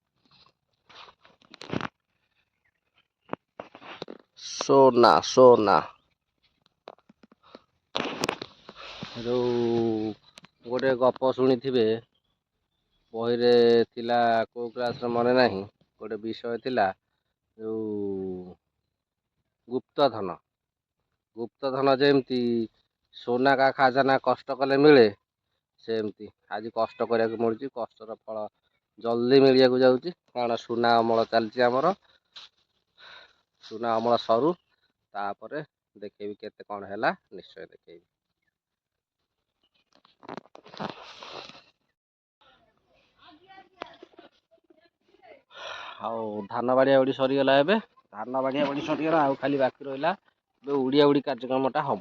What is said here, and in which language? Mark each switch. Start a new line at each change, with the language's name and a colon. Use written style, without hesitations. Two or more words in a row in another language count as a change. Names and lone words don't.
Hindi: सोना सोना
Odia: ଯୋଉ ଗୋଟେ ଗପ ଶୁଣିଥିବେ, ବହିରେ ଥିଲା, କୋଉ କ୍ଲାସରେ ମନେ ନାହିଁ, ଗୋଟେ ବିଷୟ ଥିଲା ଯୋଉ ଗୁପ୍ତଧନ ଯେମିତି
Hindi: सोना का खजाना
Odia: କଷ୍ଟ କଲେ ମିଳେ, ସେମିତି ଆଜି କଷ୍ଟ କରିବାକୁ ମିଳୁଛି। କଷ୍ଟର ଫଳ ଜଲ୍ଦି ମିଳିବାକୁ ଯାଉଛି, କାରଣ ସୁନା ଅମଳ ଚାଲିଛି ଆମର। ସୁନା ଅମଳ ସରୁ, ତାପରେ ଦେଖେଇବି କେତେ କ'ଣ ହେଲା, ନିଶ୍ଚୟ ଦେଖେଇବି। ଆଉ ଧାନ ବାଡ଼ିଆ ବାଡ଼ି ସରିଗଲା, ଏବେ ଧାନ ବାଡ଼ିଆ ବାଡ଼ି ସରିଗଲା, ଆଉ ଖାଲି ବାକି ରହିଲା ଏବେ ଉଡ଼ିଆ ଉଡ଼ି କାର୍ଯ୍ୟକ୍ରମଟା ହବ।